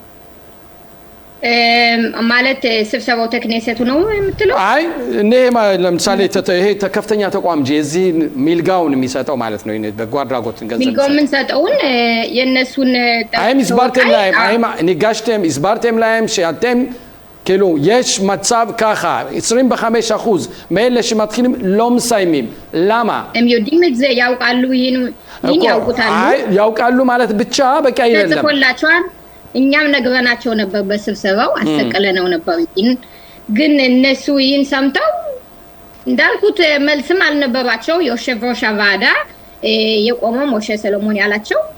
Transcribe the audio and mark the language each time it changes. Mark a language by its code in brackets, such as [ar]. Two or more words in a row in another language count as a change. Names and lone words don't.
[am] ማለት ስብሰባው ተክኔሰቱ ነው የምትለው? አይ እኔ ለምሳሌ ይሄ ከፍተኛ ተቋም እንጂ እዚህ ሚልጋውን የሚሰጠው ማለት ነው። በጎ አድራጎትን ገንዘብ ሚልጋውን የምንሰጠውን የእነሱን [he] אם הסברתם להם אם ניגשתם הסברתם להם שאתם כאילו, יש מצב ככה, 25% מאלה שמתחילים לא מסיימים. למה? הם יודעים את זה, [am] ያውቃሉ ይሄን ያውቁታሉ። ያውቃሉ ማለት ብቻ በቂ አይደለም። ተጽፎላቸዋል። እኛም ነግረናቸው ነበር በስብሰባው አሰቀለነው ነበር። ግን እነሱ ይህን ሰምተው እንዳልኩት መልስም አልነበራቸው። የኦሸቭሮሽ አቫዳ የቆመው ሞሼ ሰሎሞን ያላቸው